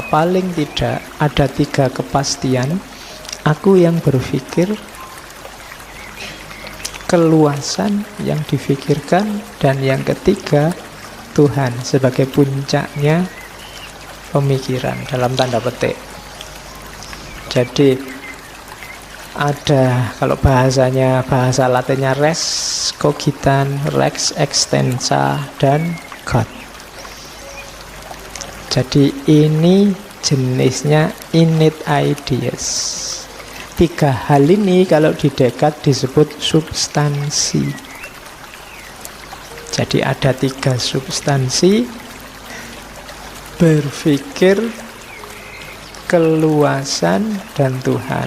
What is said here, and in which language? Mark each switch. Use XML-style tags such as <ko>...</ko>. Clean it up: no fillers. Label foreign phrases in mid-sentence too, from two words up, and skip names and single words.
<id>Paling tidak ada 3 kepastian. Aku yang berpikir, keluasan yang difikirkan, dan yang ketiga Tuhan sebagai puncaknya pemikiran dalam tanda petik. Jadi ada, kalau bahasanya, bahasa Latinnya</id> <la>res cogitan, rex extensa,</la> <id>dan God. Jadi ini jenisnya</id> <en>innate ideas.</en> <id>3 hal ini kalau di Descartes disebut substansi. Jadi ada 3 substansi: berpikir, keluasan, dan Tuhan.</id>